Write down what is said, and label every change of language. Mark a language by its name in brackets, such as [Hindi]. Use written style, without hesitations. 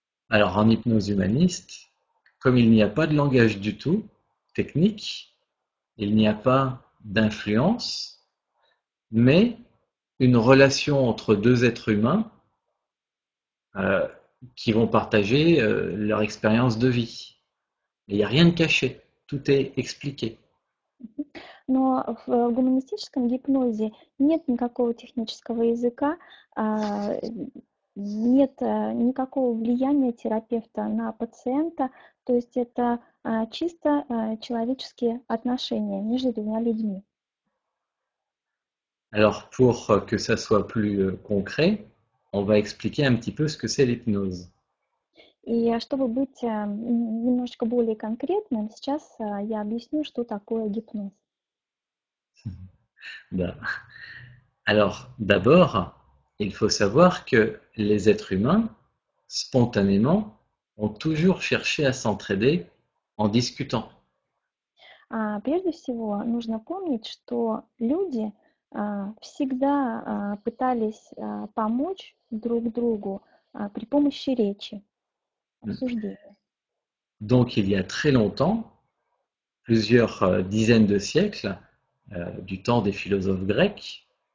[French] Alors en hypnose humaniste, comme il n'y a pas de langage du tout, technique, il n'y a pas d'influence, mais une relation entre deux êtres humains euh, qui vont partager leur expérience de vie. Il n'y a rien de caché, tout est expliqué. [Russian] Но в гуманистическом гипнозе нет никакого технического языка, а, нет никакого влияния терапевта на пациента, то есть это чисто человеческие отношения между двумя людьми. [French] Alors pour que ça soit plus concret, on va expliquer un petit peu ce que c'est l'hypnose. [Russian] И чтобы быть немножечко более конкретным, сейчас я объясню, что такое гипноз. [French] Ben, alors d'abord, il faut savoir que les êtres humains, spontanément, ont toujours cherché à s'entraider en discutant. [Russian] Прежде всего, нужно помнить, что люди всегда пытались помочь друг другу при помощи речи, обсуждения. [French] Donc il y a très longtemps, plusieurs dizaines de siècles, du temps des philosophes grecs,